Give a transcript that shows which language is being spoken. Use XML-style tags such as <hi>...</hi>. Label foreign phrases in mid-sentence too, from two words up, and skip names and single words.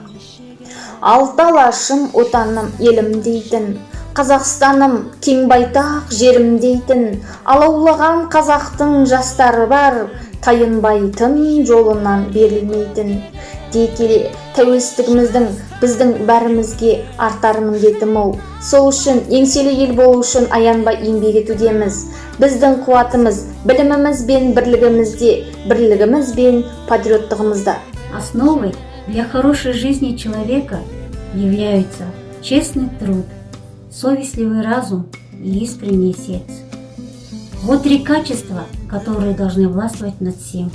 <kk>Алты алашым отаным елім дейтін, Қазақстаным кең байтақ жерім дейтін, алаулаған қазақтың жастары бар, тайынбайтын жолынан берілмейтін. Дей келе тәуелсіздігіміздің біздің бәрімізге артар міндеті мол. Сол үшін еңселі ел болу үшін аянбай еңбек етудеміз. Біздің қуатымыз біліміміз бен бірлігімізде, бірлігіміз бен патриоттығымызда.</kk> <ru>Основой для хорошей жизни человека являются честный труд, совестливый разум и искреннее сердце. Вот три качества, которые должны властвовать над всем.</ru>